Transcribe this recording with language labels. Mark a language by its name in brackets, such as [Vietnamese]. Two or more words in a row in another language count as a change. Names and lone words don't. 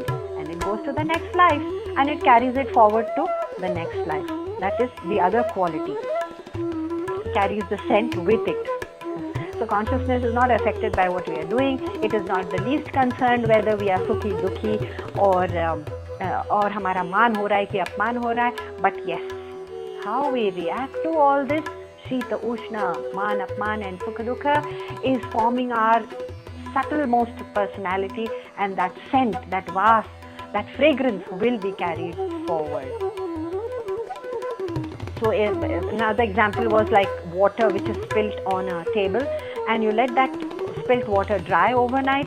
[English] And it goes to the next life and it carries it forward to the next life. That is the other quality. It carries the scent with it. So consciousness is not affected by what we are doing. It is not the least concerned whether we are [Hindi] सुखी, दुखी, [English] or [Hindi] हमारा मान हो रहा है कि अपमान हो रहा है. [English] But yes, how we react to all this, [Hindi] शीत, उष्ण, मान, अपमान [English] and [Hindi] सुख, दुख, [English] is forming our subtlemost personality, and that scent, that vas, that fragrance will be carried forward. So another example was like water which is spilt on a table, and you let that spilt water dry overnight.